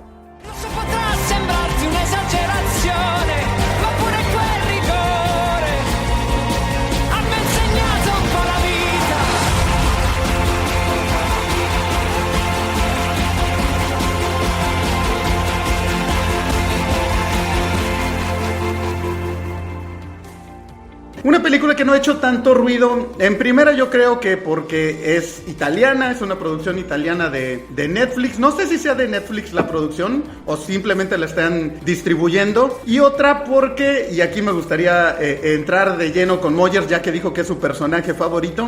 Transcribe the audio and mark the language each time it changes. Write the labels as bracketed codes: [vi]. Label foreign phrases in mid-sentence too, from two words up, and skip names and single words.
[it] Questo potrà sembrarti un'esagerazione, ma pure quel rigore ha ben segnato un po' la vita. [es] Una película que no ha hecho tanto ruido. En primera, yo creo que porque es italiana, es una producción italiana de Netflix. No sé si sea de Netflix la producción o simplemente la están distribuyendo. Y otra porque, y aquí me gustaría entrar de lleno con Moyers, ya que dijo que es su personaje favorito.